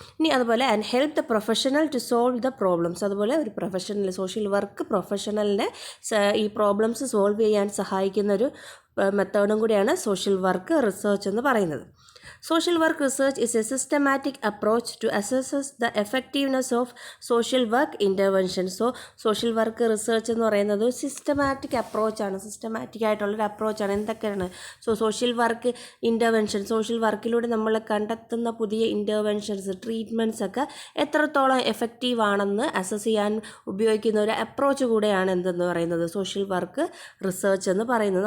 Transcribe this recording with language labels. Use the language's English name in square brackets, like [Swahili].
[Malayalam] ഇനി അതുപോലെ [English] And help the professional to solve the problems. [Malayalam] അതുപോലെ ഒരു പ്രൊഫഷണൽ സോഷ്യൽ വർക്ക് പ്രൊഫഷണലിനെ ഈ പ്രോബ്ലംസ് സോൾവ് ചെയ്യാൻ സഹായിക്കുന്ന ഒരു മെത്തേഡും കൂടിയാണ് സോഷ്യൽ വർക്ക് റിസർച്ച് എന്ന് പറയുന്നത്. [English] Social work research is a systematic approach to assess the effectiveness of social work intervention. [Malayalam] Social work research എന്ന് പറയുന്നത് സിസ്റ്റമാറ്റിക് അപ്രോച്ചാണ്, സിസ്റ്റമാറ്റിക് ആയിട്ടുള്ളൊരു അപ്രോച്ചാണ്. എന്തൊക്കെയാണ്? സോഷ്യൽ വർക്ക് ഇൻ്റർവെൻഷൻ, സോഷ്യൽ വർക്കിലൂടെ നമ്മൾ കണ്ടെത്തുന്ന പുതിയ ഇൻ്റർവെൻഷൻസ്, ട്രീറ്റ്മെൻറ്റ്സ് ഒക്കെ എത്രത്തോളം എഫക്റ്റീവ് ആണെന്ന് അസസ് ചെയ്യാൻ ഉപയോഗിക്കുന്ന ഒരു അപ്രോച്ച് കൂടെയാണ് എന്തെന്ന് പറയുന്നത് സോഷ്യൽ വർക്ക് റിസർച്ച് എന്ന് പറയുന്നത്.